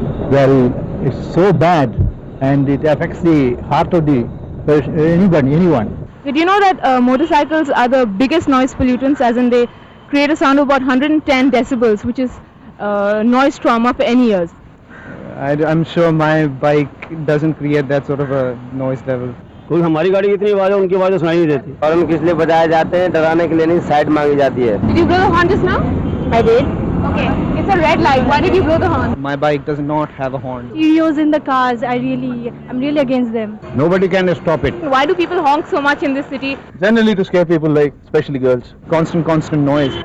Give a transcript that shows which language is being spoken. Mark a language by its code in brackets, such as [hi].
[en] Well, it's so bad and it affects the heart of the person, anyone. Did you know that motorcycles are the biggest noise pollutants, as in they create a sound of about 110 decibels, which is noise trauma for any ears. I'm sure my bike doesn't create that sort of a noise level. [hi] क्योंकि हमारी गाड़ी की इतनी आवाज़ है, उनकी आवाज़ सुनाई नहीं देती। और हम किस लिए बजाए जाते हैं? डराने के लिए नहीं, साइड मांगी जाती है। [en] Did you blow the horn just now? I did. Okay, it's a red light. Why did you blow the horn? My bike does not have a horn. Stereos in the cars, I'm really against them. Nobody can stop it. Why do people honk so much in this city? Generally to scare people, like especially girls. Constant noise.